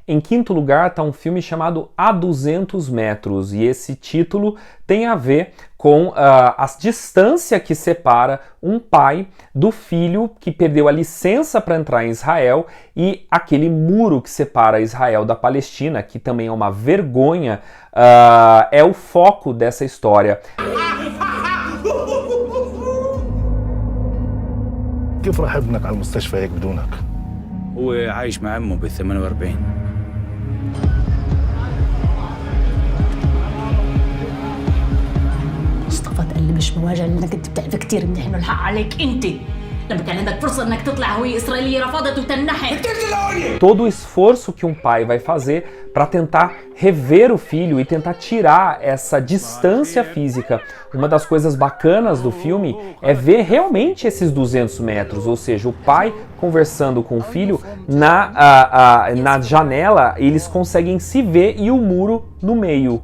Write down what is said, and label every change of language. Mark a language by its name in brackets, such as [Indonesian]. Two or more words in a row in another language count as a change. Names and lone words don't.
[Portuguese] Em quinto lugar está um filme chamado A 200 Metros, e esse título tem a ver com a distância que separa um pai do filho que perdeu a licença para entrar em Israel e aquele muro que separa Israel da Palestina, que também é uma vergonha, é o foco dessa história. [Arabic] كيف راح ابنك على المستشفى هيك بدونك؟ هو عايش مع عمه بال 48. مصطفى تقلب مش مواجهة لانك انت بتعرف كثير منيح انه الحق عليك انت. لما كان عندك فرصة انك تطلع هوية اسرائيلية رفضت وتنحت. [Portuguese] Todo o esforço que um pai vai fazer para tentar rever o filho e tentar tirar essa distância física. Uma das coisas bacanas do filme é ver realmente esses 200 metros, ou seja, o pai conversando com o filho na janela, eles conseguem se ver e o muro no meio.